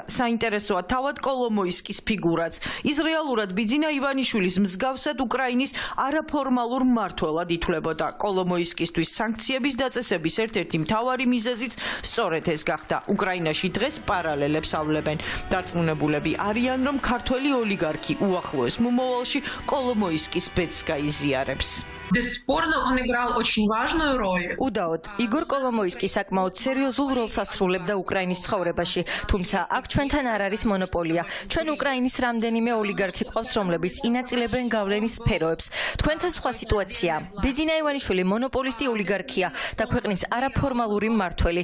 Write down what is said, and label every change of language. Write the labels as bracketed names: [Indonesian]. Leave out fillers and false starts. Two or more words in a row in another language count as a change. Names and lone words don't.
[Georgian] საინტერესოა თავად კოლომოისკის ფიგურაც. ის რეალურად ბიძინა ივანიშვილის მსგავსად უკრაინის არაფორმალურ მმართველად ითვლებოდა. კოლომოისკისთვის სანქციების დაწესების ერთ-ერთი მთავარი მიზეზიც სწორედ ეს გახდა. უკრაინაში დღეს პარალელებს ავლებენ. დარწმუნებულები არიან, რომ ქართველი ოლიგარქი უახლოეს მომავალში კოლომოისკის ბედს გაიზიარებს. [Russian] Бесспорно, он играл очень важную роль. [Georgian] Უდაოდ, იგორ კოლომოისკი საკმაოდ სერიოზულ როლს ასრულებდა უკრაინის ცხოვრებაში, თუმცა აქ ჩვენთან არ არის მონოპოლია. ჩვენ უკრაინის რამდენიმე ოლიგარქი ყავს, რომლებიც ინაწილებენ გავლენის სფეროებს. თქვენთან სხვა სიტუაცია. ბიძინა ივანიშვილი მონოპოლისტი ოლიგარქია და ქვეყნის არაფორმალური მმართველი.